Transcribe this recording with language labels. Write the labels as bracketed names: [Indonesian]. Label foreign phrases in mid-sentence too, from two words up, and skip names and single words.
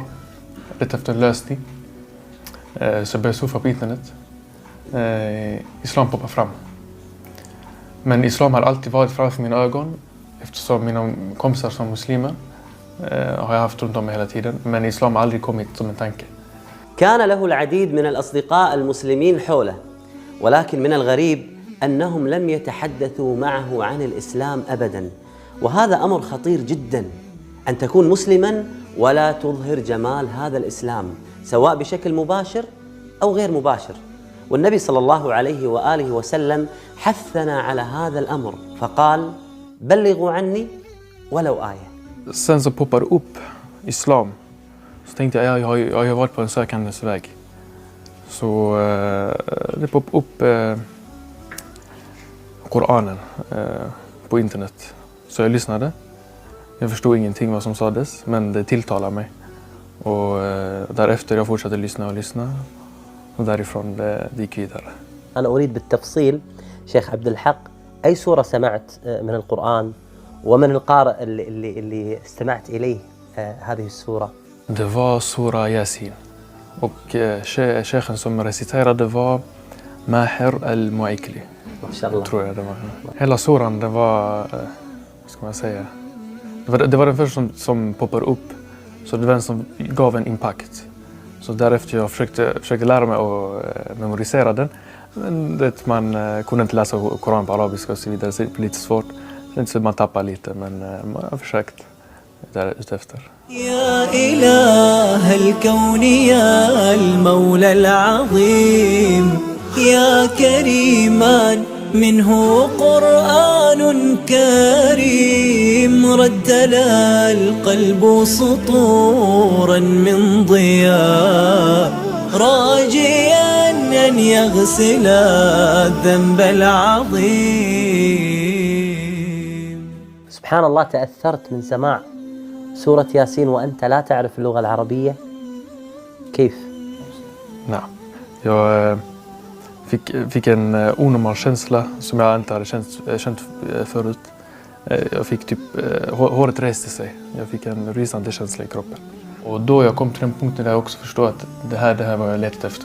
[Swedish] Lite efter en lösning. Så jag började surfa på internet. Islam poppade fram. Men islam har alltid varit framför mina ögon. Eftersom mina kompisar som muslimer har jag haft runt om mig hela tiden. Men islam har aldrig kommit som en tanke. [Arabic] كان له العديد من الأصدقاء المسلمين حوله، ولكن من الغريب أنهم لم يتحدثوا معه عن الإسلام أبداً. وهذا أمر خطير جداً، أن تكون مسلماً ولا تظهر جمال هذا الإسلام سواء بشكل مباشر أو غير مباشر. والنبي صلى الله عليه وآله وسلم حثنا على هذا الأمر فقال: بلغوا عني ولو آية. [Swedish] Sen så poppade upp islam. Så tänkte jag har varit på en sökandes väg. Så det poppade upp Koranen på internet. Så jag lyssnade. Jag förstod ingenting vad som sades, men det tilltalade mig. Och därefter jag fortsatte lyssna. Och därifrån det gick vidare. [Arabic] أنا أريد بالتفصيل شيخ عبد الحق أي سورة سمعت من القرآن ومن القارئ اللي استمعت إليه هذه السورة؟ [Swedish] Det var Sura Yasin. Och sheikhen som reciterade var Maher al-Mu'ikli. [Arabic] ما شاء الله. [Swedish] Tror jag det var. Hela suran, det var, vad ska man säga, Det var den första som poppar upp, så det var den som gav en impact. Så därefter jag försökte lära mig att memorisera den. Men det, man kunde inte läsa Koran på arabiska och så vidare, så det blev lite svårt. Det är inte så att man tappar lite, men man har försökt där utefter. [Arabic] يا إله الكون يا المولى العظيم يا كريما منه قرآن كريم ردل القلب سطورا من ضياء راجيا أن يغسل الذنب العظيم. سبحان الله، تأثرت من سماع سورة ياسين وأنت لا تعرف اللغة العربية؟ كيف؟ [Swedish] Nej, jag fick en onormal känsla som jag inte hade känt förut. Jag fick typ, håret reste sig. Jag fick en rysande känsla i kroppen. Och då jag kom till den punkten där jag också förstod att det här var jag letade efter.